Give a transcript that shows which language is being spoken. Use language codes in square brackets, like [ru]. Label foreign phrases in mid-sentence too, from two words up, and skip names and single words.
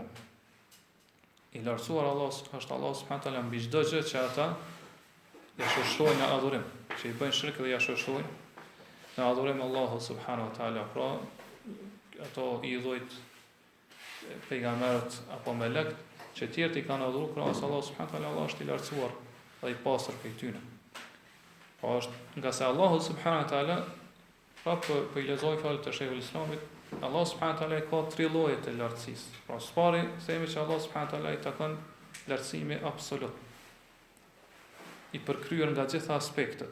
[sq] I lartësuar Allah është Allah [ar] سبحانه وتعالى [sq] mbi çdo gjë që ata ja shoshojnë në adhurim, që i bëjnë shirk dhe ja shoshojnë në adhurim Allahu [ar] سبحانه وتعالى. [sq] Pra ato idhujt, pejgamberët apo melekët që tjerët i kanë adhuruar krahas Allah [ar] سبحانه وتعالى, [sq] Allah është i lartësuar dhe i pastër prej tyre. Po është nga se Allahu [ar] سبحانه وتعالى [sq] po i lexoj fjalët e Sheikhul Islamit, Allah [ar] سبحانه وتعالى [sq] ka tre lloje të lartësisë. Pra spari themi që Allah [ar] سبحانه وتعالى [sq] i takon lartësimi absolut, i përkryer nga gjitha aspektet.